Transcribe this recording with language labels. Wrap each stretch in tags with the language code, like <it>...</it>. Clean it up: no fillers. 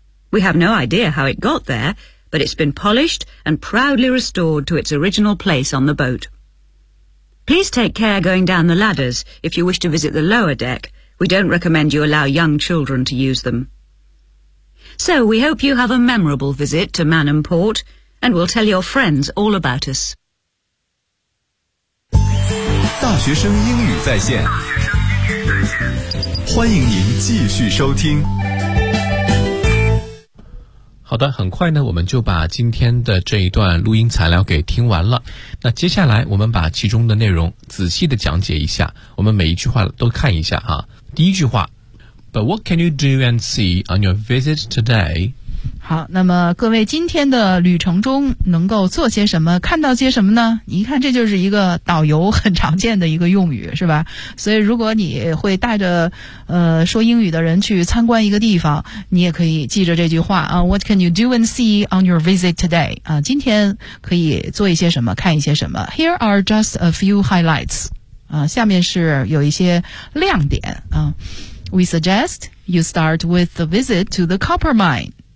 <en>We have no idea how it got there, but it's been polished and proudly restored to its original place on the boat. Please take care going down the ladders if you wish to visit the lower deck. We don't recommend you allow young children to use them. So we hope you have a memorable visit to Manham Port, and we'll tell your friends all about us.</en> <zh>大学生英语在线，欢迎您继续收听。好的，很快呢，我们就把今天的这一段录音材料给听完了。那接下来我们把其中的内容仔细的讲解一下，我们每一句话都看一下啊。第一句话</zh> <en>But what can you do and see on your visit today?</en> <zh>好，那么各位今天的旅程中能够做些什么，看到些什么呢？你一看这就是一个导游很常见的一个用语，是吧？所以如果你会带着说英语的人去参观一个地方，你也可以记着这句话啊 ,</zh> <en>What can you do and see on your visit today?</en> <zh>啊，今天可以做一些什么，看一些什么。</zh> <en>Here are just a few highlights.</en> <zh>啊，下面是有一些亮点啊。</zh> <en>We suggest you start with the visit to the copper mine.</en>